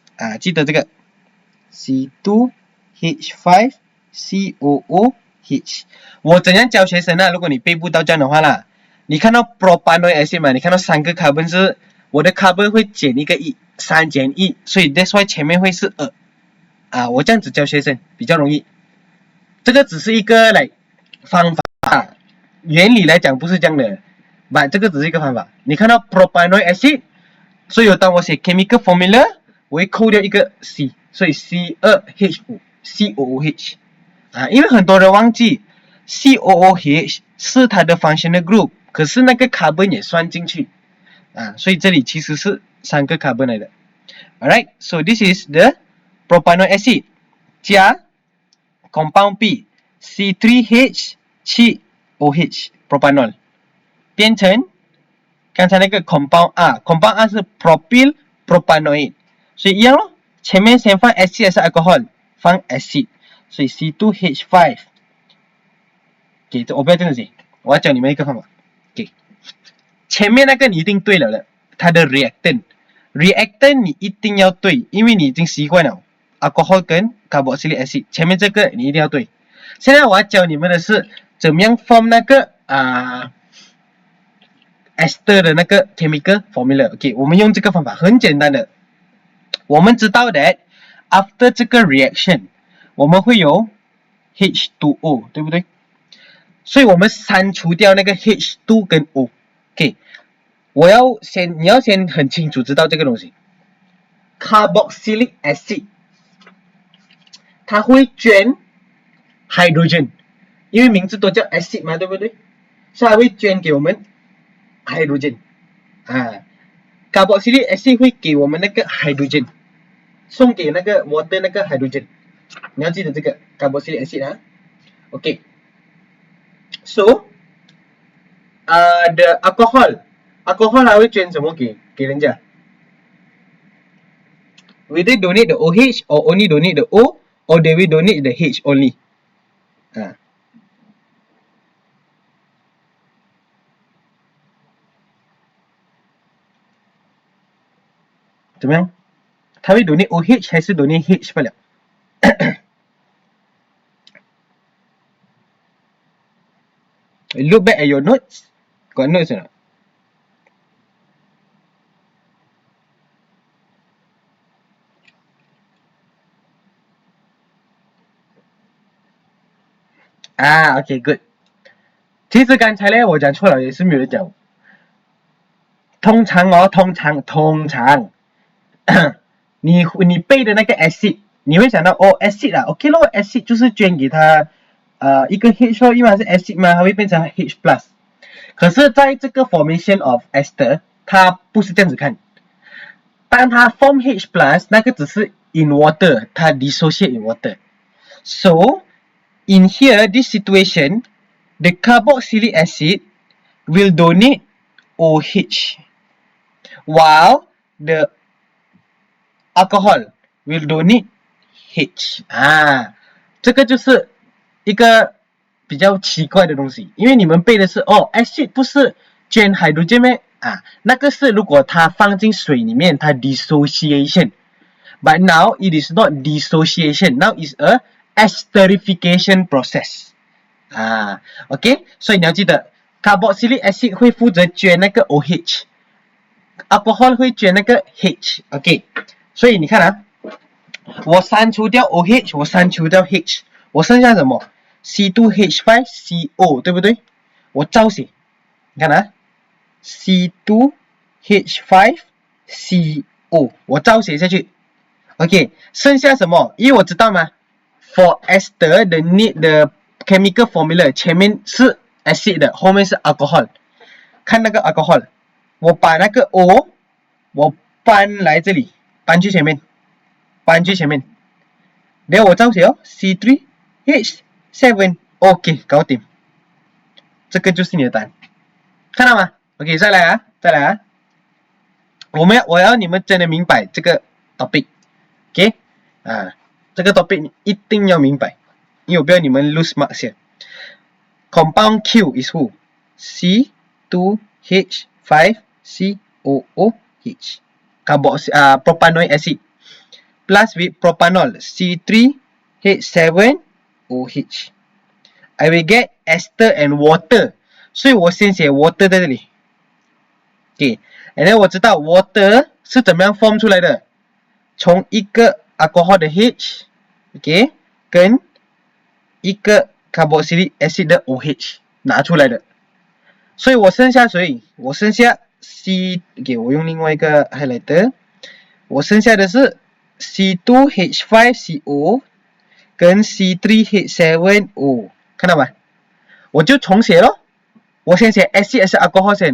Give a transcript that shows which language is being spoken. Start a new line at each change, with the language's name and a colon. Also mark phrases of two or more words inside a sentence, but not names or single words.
Chinese: 记得这个 C2H5 COOH. 我怎样教学生呢？如果你背不到这样的话啦，你看到
English: propanoic acid
Chinese: 嘛，你看到3个 carbon 是我的 carbon 会减一个1。3减1，所以
English: that's why
Chinese: 前面会是2。我这样子教学生比较容易。这个只是一个方法，原理来讲不是这样的。but 这个只是一个方法。你看到
English: propanoic acid，
Chinese: 所以当我写
English: chemical formula，
Chinese: 我会扣掉一个 C， 所以 C2H5 COOH。因为很多人忘记 COOH 是它的
English: functional group，
Chinese: 可是那个 carbon 也算进去。所以这里其实是3个 carbon 来的。
English: Alright, so this is the propanoic acid 加 compound P C3H7OH propanol
Chinese: 变成刚才那个
English: compound R， compound R 是 propyl propanoid，
Chinese: 所以一样咯， 前面先放 acid 还是 alcohol？放 acid， 所以 C2H5。OK， 我不要这样写，我要教你们一个方法。OK， 前面那个你一定对了的，它的 reactant 你一定要对，因为你已经习惯了 alcohol 跟
English: carboxylic acid，
Chinese: 前面这个你一定要对。现在我要教你们的是怎么样 form 那个ester 的那个
English: chemical formula。
Chinese: OK， 我们用这个方法很简单的，我们知道
English: that after
Chinese: 这个 reaction 我们会有 H2O， 对不对？所以我们删除掉那个 H2 跟 O。OK， 你要先很清楚知道这个东西 ，
English: carboxylic acid
Chinese: 它会捐 hydrogen， 因为名字都叫 acid 嘛，对不对？所以它会捐给我们 hydrogen。
English: carboxylic acid
Chinese: 会给我们那个 hydrogen， 送给那个 water 那个 hydrogen。你要记得这个
English: carboxylic acid 啊。OK，so the alcohol
Chinese: 它会捐什么给人家
English: ？Will they donate the OH or only donate the O, or they will donate the H only？
Chinese: 怎么样？他会
English: donate OH 还是 donate H 罢了 ？Look back at your notes. Got notes or not? OK, good.
Chinese: 其实刚才呢，我讲错了，也是没有人讲。通常你背的那个 acid， 你会想到acid 啊 ，OK 咯 ，acid 就是捐给他一个 H 咯，因为它是 acid 嘛，它会变成
English: H plus。
Chinese: 可是在这个
English: formation of ester，
Chinese: 它不是这样子看。当它 form
English: H plus，
Chinese: 那个只是
English: in water， 它 dissociate in water。So in here this situation, the carboxylic acid will donate OH, while the alcohol will donate H。
Chinese: 这个就是一个比较奇怪的东西，因为你们背的是acid 不是捐 hydrogen 咩？那个是如果它放进水里面，它 dissociation。
English: But now it is not dissociation, now is a esterification process。
Chinese: OK， 所以你要记得
English: carboxylic acid
Chinese: 会负责捐那个 OH，alcohol 会捐那个 H。OK， 所以你看我删除掉 OH， 我删除掉 H， 我剩下什么 C2H5CO， 对不对？我照写，你看C2H5CO， 我照写下去。OK， 剩下什么？因为我知道嘛 ，
English: for ester the chemical formula
Chinese: 前面是 acid 的，后面是 alcohol。看那个 alcohol， 我把那个 O 我搬来这里，搬去前面。然后我照写C3H7， OK， 搞定。这个就是你的答案，看到吗 ？OK， 再来啊！我要你们真的明白这个 topic。OK， 这个 topic 你一定要明白，因为我不要你们
English: lose marks
Chinese: 先。
English: Compound Q is who? C2H5COOH. Propanoic acid plus with propanol C3H7OH. I will get ester and water，
Chinese: 所以我先写 water 在这里。OK， 然后我知道 water 是怎么样 form 出来的，从一个 alcohol 的 H，OK， 跟一个
English: carboxylic acid
Chinese: 的 OH 拿出来的。所以我剩下谁？我剩下 C， 我用另外一个 highlighter， 我剩下的是 C2H5CO 跟 C3H7O， 看到吗？我就重写咯。我先写 acid 还是 alcohol 先？